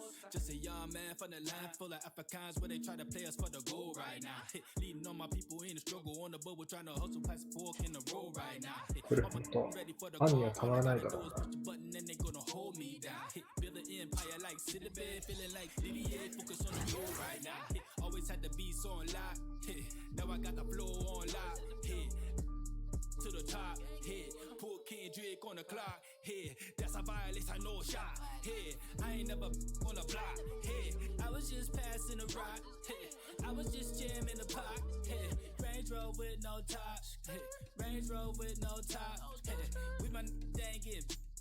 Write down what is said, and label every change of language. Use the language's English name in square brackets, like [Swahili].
[English] Just a young man from the land full of Africans where they try to play us for the goal right now. Leading all my people in the struggle on the bubble, trying to hustle past fork in the road right now. [Japanese] これ本当、ファンにはたまらないだろうな。 [English] Build an empire like City Bed, feeling like Didier, focus on the goal right now. Always had the beats on lock, now I got the flow on lock, to the top, put Kendrick on the clock, that's a violation, no shot, I ain't never on the block, I was just passing the rock, I was just jamming the pot, Range Rover with no top, Range Rover with no top, with my dang it,